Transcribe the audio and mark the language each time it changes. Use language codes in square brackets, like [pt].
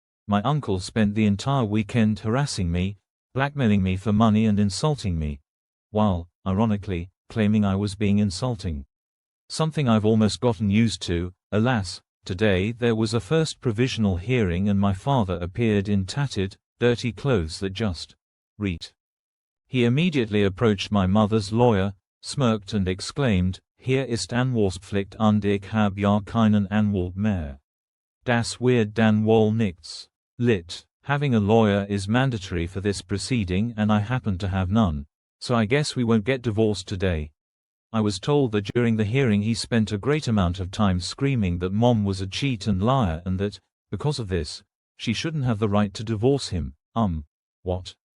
[en] My uncle spent the entire weekend harassing me, blackmailing me for money and insulting me, while, ironically, claiming I was being insulting. Something I've almost gotten used to. Alas, today there was a first provisional hearing and my father appeared in tattered, dirty clothes that just reeked. He immediately approached my mother's lawyer, smirked and exclaimed, [de] "Hier ist Anwaltspflicht und ich hab ja keinen Anwalt mehr. Das wird dann wohl nichts." [en] Lit. Having a lawyer is mandatory for this proceeding and I happen to have none, so I guess we won't get divorced today. I was told that during the hearing he spent a great amount of time screaming that Mom was a cheat and liar and that, because of this, she shouldn't have the right to divorce him. What?